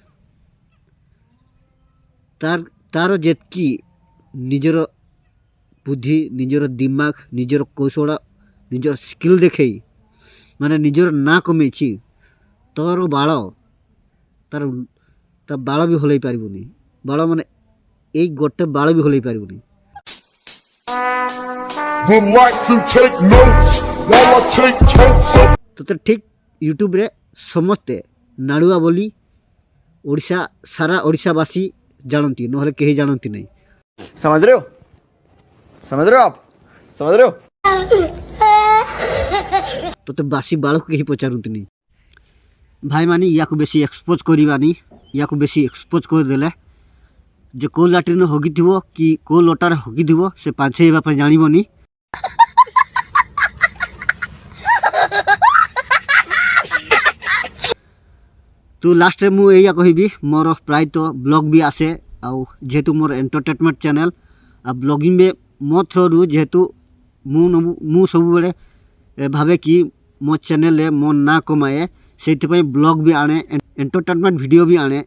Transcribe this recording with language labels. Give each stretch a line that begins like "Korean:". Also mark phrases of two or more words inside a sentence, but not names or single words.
Odia: ତାର ଯେତିକି ନିଜର ବୁଦ୍ଧି ନିଜର ଦିମାଗ ନିଜର କୌଶଳ ନିଜର ସ୍କିଲ୍ ଦେଖେଇ ମାନେ ନିଜର ନାଁ କମେଇଛି ତୋର ବାଳ ତା ବାଳ ବି ହଲେଇ ପାରିବୁନି। ବାଳ ମାନେ ଏଇ ଗୋଟେ ବାଳ ବି ହଲେଇ ପାରିବୁନି।
English: Would like to take notes while I take totes of
Odia: ତୋତେ ଠିକ୍ ୟୁଟ୍ୟୁବରେ ସମସ୍ତେ ନାଡ଼ୁଆ ବୋଲି ସାରା ଓଡ଼ିଶାବାସୀ ଜାଣନ୍ତି, ନହେଲେ କେହି ଜାଣନ୍ତି ନାହିଁ।
Hindi: समझ रहे हो आप समझ रहे हो।
Odia: ତୋତେ ବାସି ବାଳକୁ କେହି ପଚାରନ୍ତିନି। ଭାଇମାନେ ୟାକୁ ବେଶୀ ଏକ୍ସପୋଜ୍ କରିବାନି। ୟାକୁ ବେଶୀ ଏକ୍ସପୋଜ୍ କରିଦେଲେ ଯେ କେଉଁ ଲାଟ୍ରିନ୍ ହଗିଥିବ କି କେଉଁ ଲଟାରେ ହଗିଥିବ ସେ ପାଞ୍ଚେଇବା ପାଇଁ ଜାଣିବନି। ତୁ ଲାଷ୍ଟରେ ମୁଁ ଏଇଆ କହିବି, ମୋର ପ୍ରାୟତଃ ବ୍ଲଗ୍ ବି ଆସେ ଆଉ ଯେହେତୁ ମୋର
English: entertainment channel
Odia: ଆଉ ବ୍ଲଗିଂରେ ମୋ ଥ୍ରୋରୁ ଯେହେତୁ ମୁଁ ସବୁବେଳେ ଭାବେ କି ମୋ ଚ୍ୟାନେଲ୍ରେ ମୋ ନାଁ କମାଏ, ସେଇଥିପାଇଁ ବ୍ଲଗ୍ ବି ଆଣେ
English: entertainment video
Odia: ବି ଆଣେ।